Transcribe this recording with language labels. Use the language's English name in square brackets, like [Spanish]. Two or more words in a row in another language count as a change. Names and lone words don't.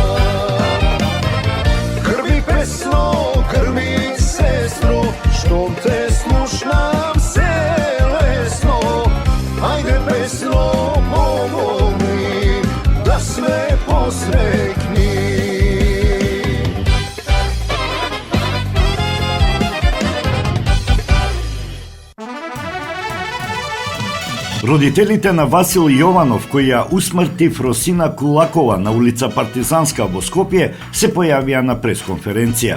[Macedonian] Krvi pesno, krvi sestro, što te slušam se lesno, ajde pesno pomogni, da sve posrekni. Родителите на Васил Јованов, кој ја усмрти Фросина Кулакова на улица Партизанска во Скопје, се појавија на пресконференција.